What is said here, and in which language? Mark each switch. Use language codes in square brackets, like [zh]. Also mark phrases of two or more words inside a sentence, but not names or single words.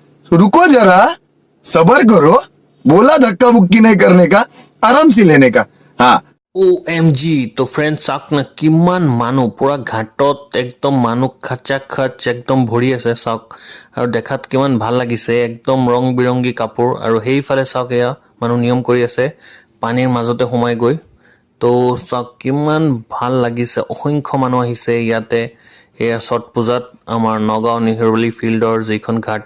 [hi] रुको जरा, सबर करो। बोला धक्का मुक्की नहीं करने का, आराम से लेने का। हाँ OMG, [as] তো ফ্ৰেণ্ড চাওক না কিমান মানুহ পুৰা ঘাটত একদম মানুহ খাচা খাচ একদম ভৰি আছে চাওক আৰু দেখাত কিমান ভাল লাগিছে একদম ৰং বিৰংগী কাপোৰ আৰু সেইফালে চাওক এয়া মানুহ নিয়ম কৰি আছে পানীৰ মাজতে সোমাই গৈ তো চাওক কিমান ভাল লাগিছে অসংখ্য মানুহ আহিছে ইয়াতে এয়া ছট পূজাত আমাৰ নগাঁও নেহৰুলি ফিল্ডৰ যিখন ঘাট